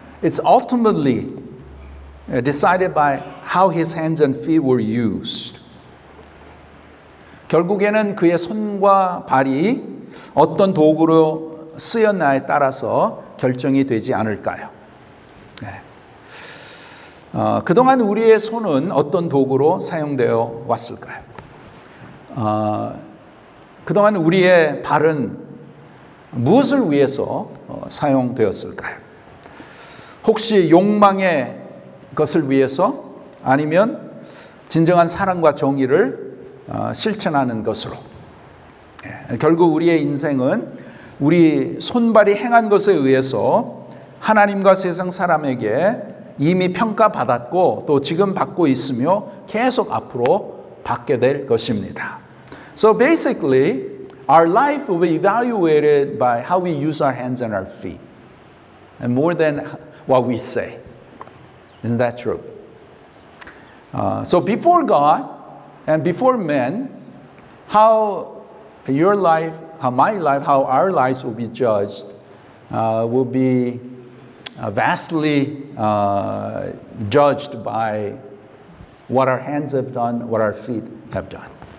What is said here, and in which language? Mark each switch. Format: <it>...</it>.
<en>It's ultimately decided by how his hands and feet were used.</en> <ko>결국에는 그의 손과 발이 어떤 도구로 쓰였나에 따라서 결정이 되지 않을까요? 네. 그동안 우리의 손은 어떤 도구로 사용되어 왔을까요? 그동안 우리의 발은 무엇을 위해서 사용되었을까요? 혹시 욕망의 것을 위해서 아니면 진정한 사랑과 정의를 실천하는 것으로. 결국 우리의 인생은 우리 손발이 행한 것에 의해서 하나님과 세상 사람에게 이미 평가받았고 또 지금 받고 있으며 계속 앞으로 받게 될 것입니다.</ko> <en>So basically, our life will be evaluated by how we use our hands and our feet, and more than what we say. Isn't that true? So before God and before men, how your life, how my life, how our lives will be judged will be vastly judged by what our hands have done, what our feet have done.</en>